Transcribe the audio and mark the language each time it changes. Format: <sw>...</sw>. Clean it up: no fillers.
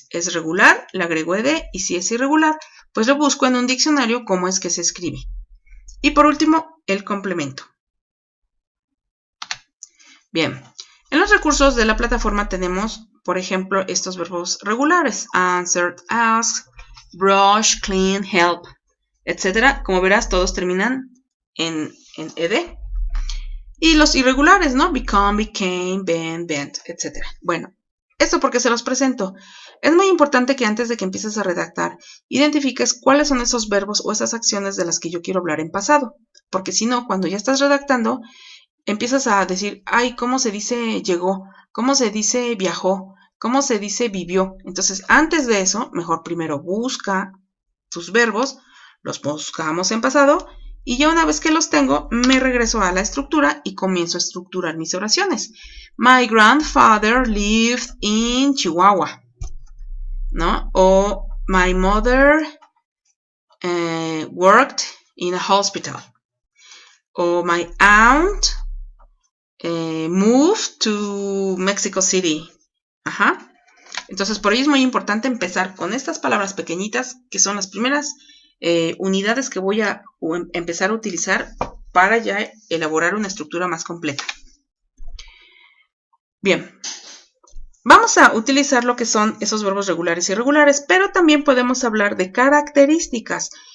<es>Es regular, le agrego ed, y si es irregular, pues lo busco en un diccionario cómo es que se escribe. Y por último, el complemento. Bien, en los recursos de la plataforma tenemos, por ejemplo, estos verbos regulares.</es> <en>Answered, asked, brush, clean, help, etc.</en> <es>Como verás, todos terminan en ed. Y los irregulares, ¿no?</es> <en>Become, became, been, bent, etc.</en> <es>Bueno, esto porque se los presento. Es muy importante que antes de que empieces a redactar, identifiques cuáles son esos verbos o esas acciones de las que yo quiero hablar en pasado. Porque si no, cuando ya estás redactando, empiezas a decir, ay, ¿cómo se dice llegó? ¿Cómo se dice viajó? ¿Cómo se dice vivió? Entonces, antes de eso, mejor primero busca tus verbos, los buscamos en pasado, y ya una vez que los tengo, me regreso a la estructura y comienzo a estructurar mis oraciones.</es> <en>My grandfather lived in Chihuahua, ¿no? O my mother worked in a hospital. O my aunt moved to Mexico City.</en> <es>Ajá. Entonces, por ello es muy importante empezar con estas palabras pequeñitas, que son las primeras unidades que voy a empezar a utilizar para ya elaborar una estructura más completa. Bien, vamos a utilizar lo que son esos verbos regulares y irregulares, pero también podemos hablar de características.</es>